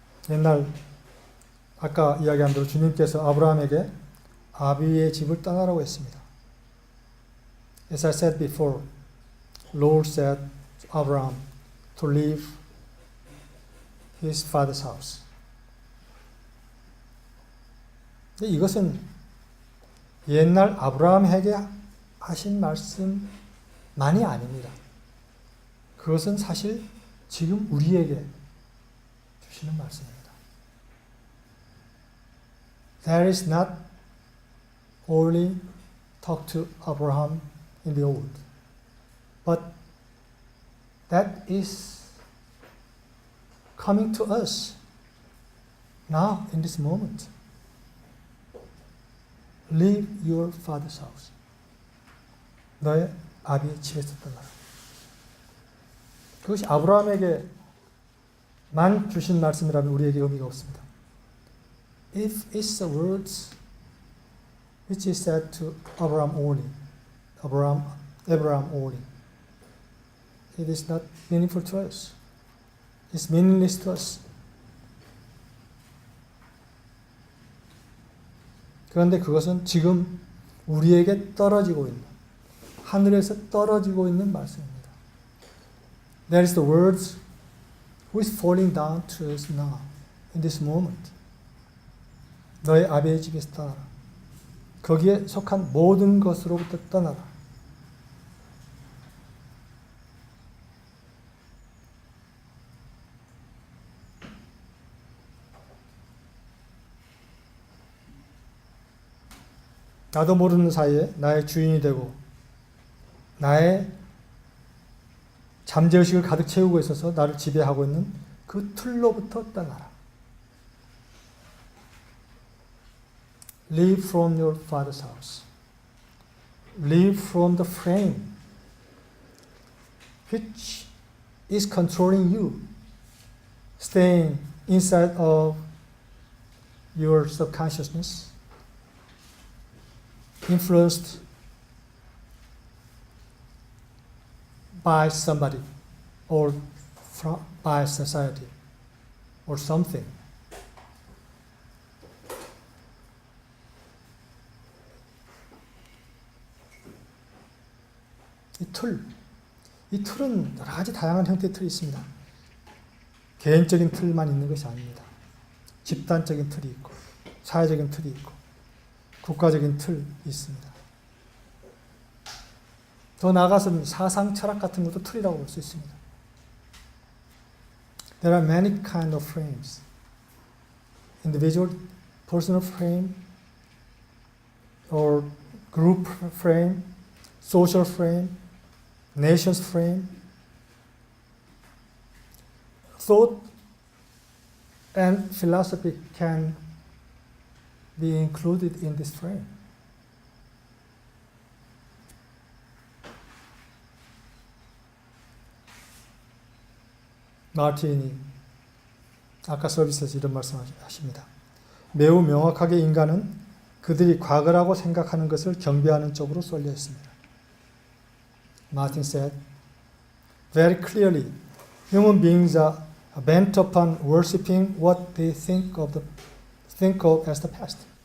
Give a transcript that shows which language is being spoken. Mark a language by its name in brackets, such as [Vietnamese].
[Korean] 옛날 아까 이야기한 대로 주님께서 아브라함에게 아비의 집을 떠나라고 했습니다. [English] As I said before, Lord said to Abraham to leave his father's house. [Korean] 근데 이것은 옛날 아브라함에게 하신 말씀만이 아닙니다. 그것은 사실 지금 우리에게 주시는 말씀입니다. [English] That is not only talk to Abraham in the old, but that is coming to us now in this moment. Leave your father's house. [Korean] 너의 아비의 집에서 떠나라. 그것이 아브라함에게만 주신 말씀이라면 우리에게 의미가 없습니다. [English] If it's the words which is said to Abraham only, Abraham only, it is not meaningful to us. It's meaningless to us. [Korean] 그런데 그것은 지금 우리에게 떨어지고 있는, 하늘에서 떨어지고 있는 말씀입니다. [English] That is the words who is falling down to us now, in this moment. [Korean] 너의 아베의 집에서 떠나라. 거기에 속한 모든 것으로부터 떠나라. 나도 모르는 사이에 나의 주인이 되고 나의 잠재의식을 가득 채우고 있어서 나를 지배하고 있는 그 틀로부터 떠나라. [English] Leave from your father's house. Leave from the frame which is controlling you, staying inside of your subconsciousness, influenced by somebody or by society or something. [Korean] 이 틀은 여러 가지 다양한 형태의 틀이 있습니다. 개인적인 틀만 있는 것이 아닙니다. 집단적인 틀이 있고, 사회적인 틀이 있고, 국가적인 틀이 있습니다. 더 나아가서는 사상 철학 같은 것도 틀이라고 볼 수 있습니다. [English] There are many kind of frames. Individual, personal frame, or group frame, social frame, nation's frame. Thought and philosophy can be included in this frame. [Korean] 마틴이 아까 서비스에서 이런 말씀하십니다. 매우 명확하게 인간은 그들이 과거라고 생각하는 것을 경배하는 쪽으로 쏠려 있습니다. [English] Martin said, very clearly, human beings are bent upon worshipping what they think of as the past.